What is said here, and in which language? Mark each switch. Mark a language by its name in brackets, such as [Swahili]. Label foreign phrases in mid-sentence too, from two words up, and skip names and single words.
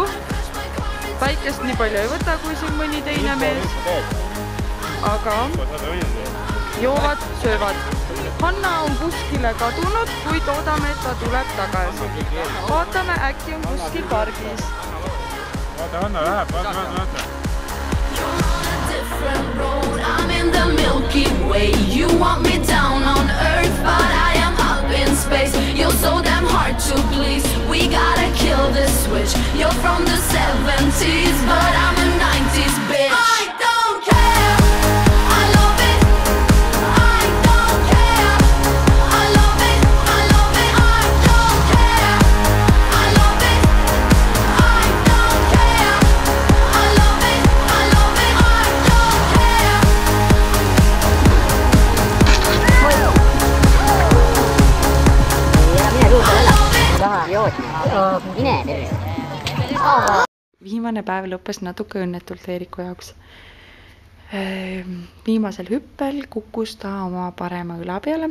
[Estonian] Päikest nii palju ei võta, kui siin mõni teine mees. Aga joovad, söövad. Hanna on kuskile kadunud, kuid oodame, et ta tuleb tagasi. Vaatame, äkki on kuskil pargis. Vaata, Hanna läheb, vaata. [English] I'm in the Milky Way. You want me down on Earth, but I am up in space. You're so damn hard to please. We gotta kill this switch. You're from the 70s, but I'm a 90s bitch. I don't care. I love it. I don't care. I love it. I love it. I don't care. I love it. I don't care. I love it. I love it. I don't care. [Estonian] Viimane päev lõppes natuke õnnetult Eeriku jaoks. Viimasel hüppel kukkus ta oma parema õla peale.